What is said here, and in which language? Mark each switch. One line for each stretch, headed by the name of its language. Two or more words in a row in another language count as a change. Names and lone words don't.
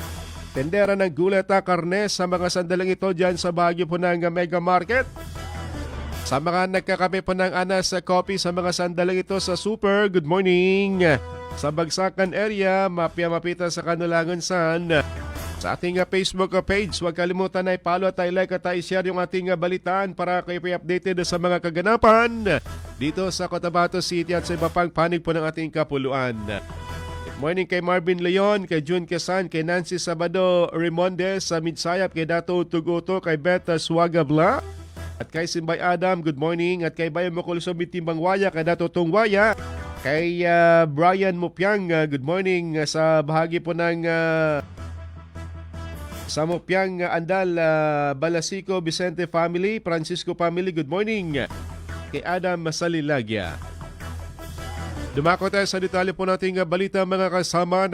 Filipino: Tendera ng gulay at karne sa mga sandalang ito dyan sa bahagi po ng Mega Market. Sa mga nagkakape po ng Anas Coffee sa mga sandalang ito sa Super,
English: good morning.
Filipino: Sa Bagsakan area, mapita sa Kanulangan San. Sa ating Facebook page, huwag kalimutan na i-follow at i-like at i-share yung ating balitaan para kayo updated sa mga kaganapan dito sa Cotabato City at sa iba pang panig po ng ating kapuluan.
English: Good morning
Filipino: kay Marvin Leon, kay June Quezon, kay Nancy Sabado Rimondes sa Midsayap, kay Dato Tuguto, kay Beth Suagabla, at kay Simbay Adam,
English: good morning,
Filipino: at kay Bayan Mokulso Bitimbang Waya, kay Dato Tungwaya, kay Brian Mupiang,
English: good morning
Filipino: sa bahagi po ng sa Mupiang Andal, Balasico, Vicente family, Francisco family,
English: good morning.
Filipino: Kay Adam Salilagya. Dumako tayo sa detalye po nating balita mga kasama.